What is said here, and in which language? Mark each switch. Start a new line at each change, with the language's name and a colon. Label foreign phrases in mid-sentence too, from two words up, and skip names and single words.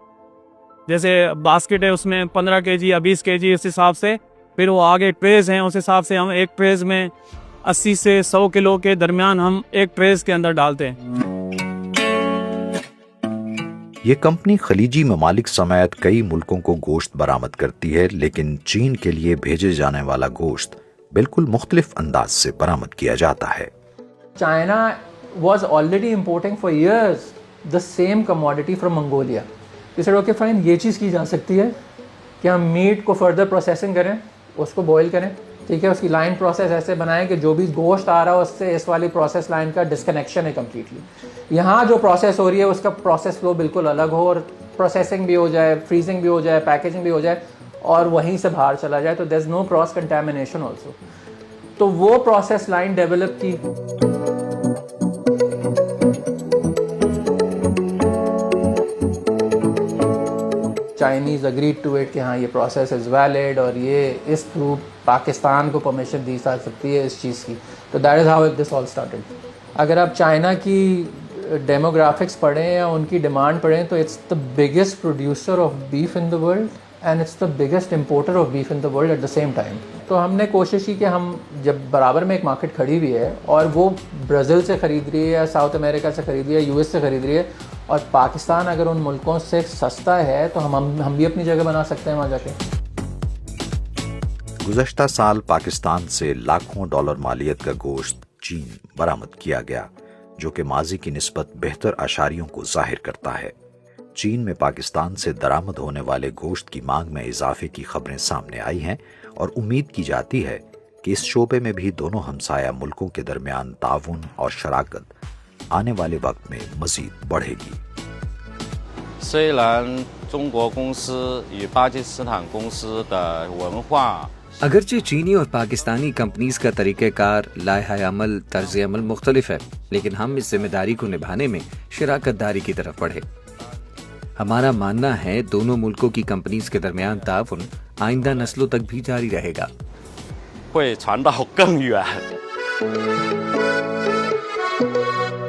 Urdu: جیسے باسکٹ ہے اس میں 15 کے جی یا 20 کے جی اس حساب سے، پھر وہ آگے ٹریز ہیں، اس حساب سے ہم ایک ٹریز میں 80 سے 100 کلو کے درمیان ہم ایک ٹریز کے اندر ڈالتے ہیں. یہ کمپنی خلیجی ممالک سمیت کئی ملکوں کو گوشت برآمد کرتی ہے، لیکن چین کے لیے بھیجے جانے والا گوشت بالکل مختلف انداز سے برآمد کیا جاتا ہے.
English: China was already importing for years the same commodity from Mongolia. We said okay fine,
Urdu: یہ چیز کی جا سکتی ہے کہ ہم میٹ کو
English: further processing
Urdu: کریں، اس کو بوائل کریں، ٹھیک ہے، اس کی
English: line process
Urdu: ایسے بنائیں کہ جو بھی گوشت آ رہا ہے اس سے اس والی
English: process line
Urdu: کا ڈسکنیکشن ہے کمپلیٹلی. یہاں جو پراسیس ہو رہی ہے اس کا
English: process flow
Urdu: بالکل الگ ہو اور پراسیسنگ بھی ہو جائے، فریزنگ بھی ہو جائے، پیکیجنگ بھی ہو جائے اور وہیں سے باہر چلا جائے، تو
English: there is no cross contamination also.
Urdu: تو وہ
English: process line develop
Urdu: کی.
English: Chinese agreed to it
Urdu: کہ ہاں یہ
English: process is valid
Urdu: اور یہ اس تھرو پاکستان کو پرمیشن دی جا سکتی ہے اس چیز کی.
English: तो that is how this all started.
Urdu: اگر آپ چائنا کی ڈیموگرافکس پڑھیں یا ان کی ڈیمانڈ پڑھیں تو
English: it's the biggest producer of beef in the world and it's the biggest importer of beef in the world at the same time.
Urdu: تو ہم نے کوشش کی کہ ہم جب برابر میں ایک مارکیٹ کھڑی ہوئی ہے اور وہ برازیل سے خرید رہی ہے یا ساؤتھ امریکہ سے خرید رہی ہے، یو ایس سے خرید رہی ہے، اور پاکستان اگر ان ملکوں سے سستا ہے تو ہم بھی اپنی جگہ بنا سکتے ہیں وہاں جا کے. گزشتہ سال پاکستان سے لاکھوں ڈالر مالیت کا گوشت چین برآمد کیا گیا، جو کہ ماضی کی نسبت بہتر اشاریوں کو ظاہر کرتا ہے. چین میں پاکستان سے درآمد ہونے والے گوشت کی مانگ میں اضافے کی خبریں سامنے آئی ہیں اور امید کی جاتی ہے کہ اس شعبے میں بھی دونوں ہمسایہ ملکوں کے درمیان تعاون اور شراکت آنے والے وقت میں مزید بڑھے گی.
Chinese: 虽然中国公司与巴基斯坦公司的文化
Urdu: اگرچہ چینی اور پاکستانی کمپنیز کا طریقہ کار، لائحہ عمل، طرز عمل مختلف ہے، لیکن ہم اس ذمہ داری کو نبھانے میں شراکت داری کی طرف بڑھے. ہمارا ماننا ہے دونوں ملکوں کی کمپنیز کے درمیان تعاون آئندہ نسلوں تک بھی جاری رہے گا.
Chinese: 会传到更远。